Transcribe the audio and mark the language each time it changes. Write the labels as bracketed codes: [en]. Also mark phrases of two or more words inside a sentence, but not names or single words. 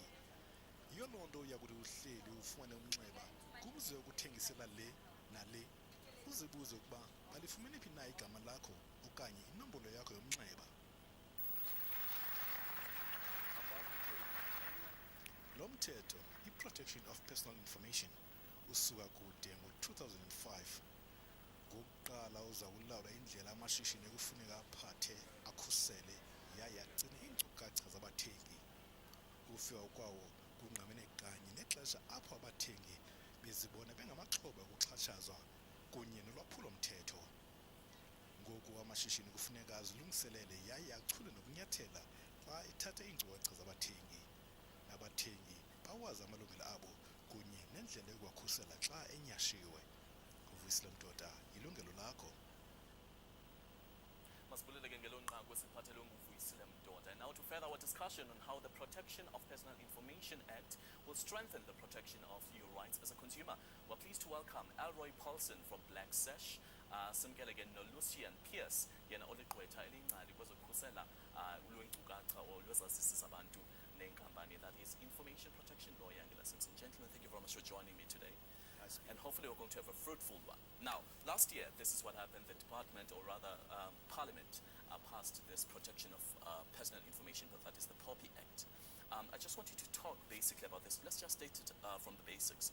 [xh] Yiyo loo nto uyakuthi uhleli ufumane umnxeba kubuze ukuthengisela le nale, uzibuze ukuba balifumene phi na igama lakho okanye inombolo yakho yomnxeba. Lo mthetho, i-Protection of Personal Information, usuka kude ngo-2005. Ngokuqala uza kulawula indlela amashishini ekufuneka aphathe, akhusele yaye agcine iinkcukacha zabathengi. Ukufika kwawo kungqamene kanye nexesha apho abathengi bezibona bengamaxhoba okuxhatshazwa kunye nolwaphulo-mthetho. Ngoku amashishini kufuneka azilungiselele yaye achule nokunyathela xa ethatha iinkcukacha zabathengi. Nabathengi bawazi amalungelo abo kunye nendlela yokuwakhusela xa enyashiwe. Uvuyisile Mdoda, Yilungelo Lakho. [en] And now to further our discussion on how the Protection of Personal Information Act will strengthen the protection of your rights as a consumer, we're pleased to welcome Elroy Paulson from Black Sash, [xh] simkele again no [en] Lucian Pierce, [xh] yena oliqwetha elingcali kwezokhusela lweenkcukacha or lwezazisi zabantu nenkampani, [en] that is Information Protection Lawyer. Gentlemen, thank you very much for joining me today. And hopefully we're going to have a fruitful one. Now, last year, this is what happened. The department, or rather Parliament, passed this Protection of Personal Information Bill, that is the POPI Act. I just want you to talk basically about this. Let's just state it from the basics.